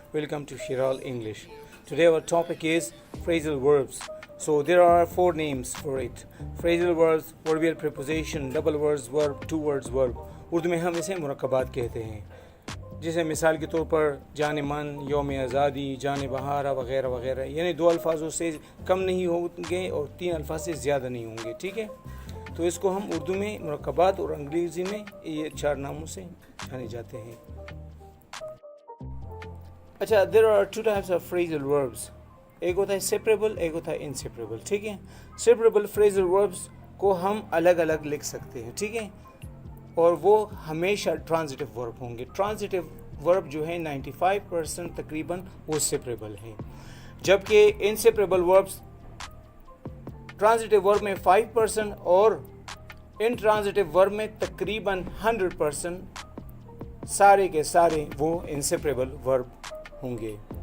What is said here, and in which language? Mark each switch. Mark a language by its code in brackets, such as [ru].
[en] Welcome to Shiral English. Today our topic is phrasal verbs. So there are four names for it. Phrasal verbs, verbial preposition, double words verb, two words verb. [ur] Urdu میں ہم اسے مرکبات کہتے ہیں. جیسے مثال کے طور پر جان من، یوم آزادی، جان بہارا وغیرہ وغیرہ، یعنی دو الفاظوں سے کم نہیں ہوں گے اور تین الفاظ سے زیادہ نہیں ہوں گے. ٹھیک ہے، تو اس کو ہم اردو میں مرکبات اور انگریزی میں یہ چار ناموں سے جانے جاتے ہیں. [en] اچھا، there are two types of phrasal verbs. [ur] ایک ہوتا ہے separable، ایک ہوتا ہے inseparable. ٹھیک ہے، separable phrasal verbs کو ہم الگ الگ لکھ سکتے ہیں. ٹھیک ہے، اور وہ ہمیشہ ٹرانزٹیو ورب ہوں گے. ٹرانزٹیو ورب جو ہے 95% تقریباً وہ سیپریبل ہیں، جبکہ انسیپریبل وربس ٹرانزٹیو ورب میں 5% اور ان ٹرانزٹیو ورب میں تقریباً 100% سارے کے سارے وہ انسیپریبل ورب ہوں گے.